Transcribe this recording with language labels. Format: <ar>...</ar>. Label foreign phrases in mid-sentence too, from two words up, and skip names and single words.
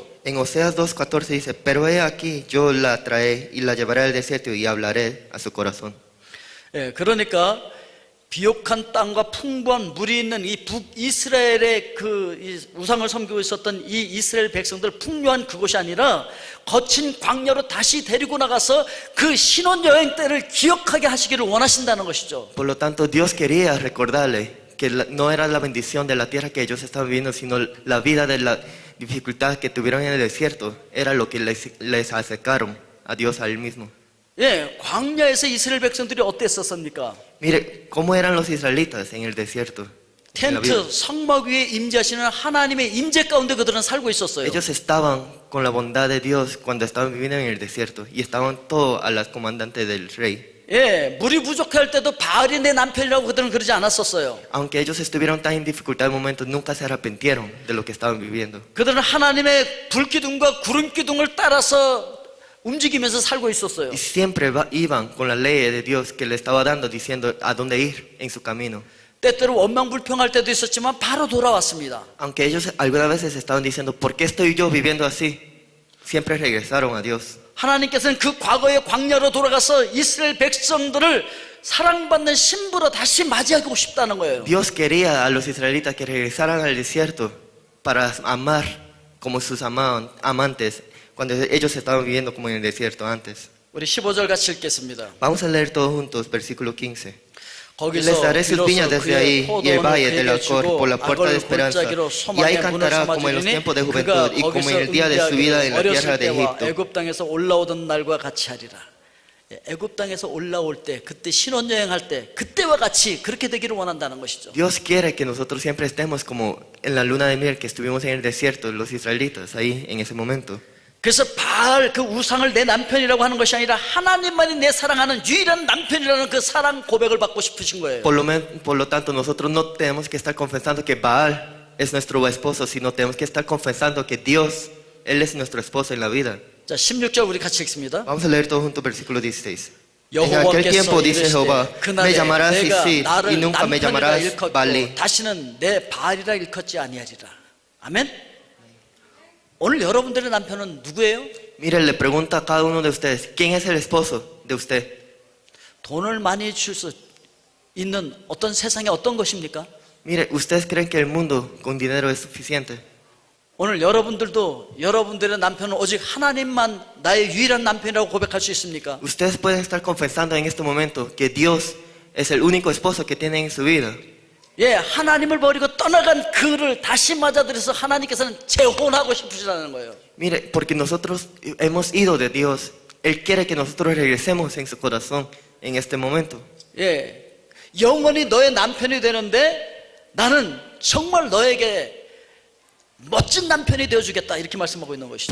<es>En Oseas 2:14 dice, pero he aquí yo la traeré y la llevaré al desierto y hablaré a su corazón.</es> <ko>예, 그러니까 비옥한 땅과 풍부한 물이 있는 이 북이스라엘의 이 우상을 섬기고 있었던 이 이스라엘 백성들 풍요한 그곳이 아니라 거친 광야로 다시 데리고 나가서 그 신혼여행 때를 기억하게 하시기를 원하신다는 것이죠.</ko> <es>Por lo tanto, Dios quería recordarle que no era la bendición de la tierra que ellos estaban viviendo, sino la vida de la dificultad que tuvieron en el desierto, era lo que les acercaron a Dios, a Él mismo.</es> <ko>예, 광야에서 이스라엘 백성들이 어땠었습니까?</ko> <es>Mire, ¿cómo eran los israelitas en el desierto? En la vida.</es> <ko>텐트, 성막 위에 임재하시는 하나님의 임재 가운데 그들은 살고 있었어요.</ko> <es>Ellos estaban con la bondad de Dios cuando estaban viviendo en el desierto y estaban todos a las comandantes del rey.</es> <ko>예, 물이 부족할 때도 바알이 내 남편이라고 그들은 그러지 않았었어요.</ko> <es>Aunque ellos estuvieron tan en dificultad en momentos, nunca se arrepintieron de lo que estaban viviendo.</es> <ko>그들은 하나님의 불기둥과 구름기둥을 따라서 움직이면서 살고 있었어요.</ko> <es>Y siempre iban con la ley de Dios que le estaba dando, diciendo a dónde ir en su camino.</es> <ko>때때로 원망불평할 때도 있었지만 바로 돌아왔습니다.</ko> <es>Aunque ellos algunas veces estaban diciendo, ¿por qué estoy yo viviendo así? Siempre regresaron a Dios.</es> <ko>하나님께서는 그 과거의 광야로 돌아가서 이스라엘 백성들을 사랑받는 신부로 다시 맞이하고 싶다는 거예요.</ko> <es>Dios quería a los israelitas que regresaran al desierto para amar como sus amantes cuando ellos estaban viviendo como en el desierto antes.</es> <ko>우리 15절 같이 읽겠습니다.</ko> <es>Vamos a leer todos juntos, versículo 15. Les</es> <ko>거기서</ko> <es>daré sus viñas desde ahí y el valle del Alcor por la puerta de esperanza. Y ahí cantará como en los tiempos de juventud y como en el día de su vida en la tierra de Egipto.</es> <ko>애굽 땅에서 올라오던 날과 같이 하리라. 애굽 땅에서 올라올 때, 그때 신혼여행 할 때, 그때와 같이 그렇게 되기를 원한다는 것이죠.</ko> <es>Dios quiere que nosotros siempre estemos como en la luna de miel que estuvimos en el desierto, los israelitas, ahí en ese momento.</es> <ko>그래서 바알 그 우상을 내 남편이라고 하는 것이 아니라 하나님만이 내 사랑하는 유일한 남편이라는 그 사랑 고백을 받고 싶으신 거예요.</ko> <es>Por lo tanto, nosotros no tenemos que estar confesando que Baal es nuestro esposo, sino tenemos que estar confesando que Dios, Él es nuestro esposo en la vida.</es> <ko>자, 16절 우리 같이 읽습니다.</ko> <es>Vamos a leer todos juntos versículo 16. En aquel tiempo dice Jehová, me llamarás Isir y nunca me llamarás Balí.</es> <ko>다시는 내 바알이라 일컫지 아니하리라. 아멘. 오늘 여러분들의 남편은 누구예요?</ko> <es>Mire, le pregunta a cada uno de ustedes, ¿quién es el esposo de usted?</es> <ko>돈을 많이 줄 수 있는 어떤 세상에 어떤 것입니까?</ko> <es>Mire, ¿ustedes creen que el mundo con dinero es suficiente?</es> <ko>오늘 여러분들도 여러분들의 남편은 오직 하나님만 나의 유일한 남편이라고 고백할 수 있습니까?</ko> <es>Ustedes pueden estar confesando en este momento que Dios es el único esposo que tienen en su vida.</es> <ko>예, 하나님을 버리고 떠나간 그를 다시 맞아들여서 하나님께서는 재혼하고 싶으시다는 거예요.</ko> <es>Mire, porque nosotros hemos ido de Dios, Él quiere que nosotros regresemos en su corazón en este momento.</es> <ko>예, 영원히 너의 남편이 되는데 나는 정말 너에게 멋진 남편이 되어주겠다 이렇게 말씀하고 있는 것이죠.</ko>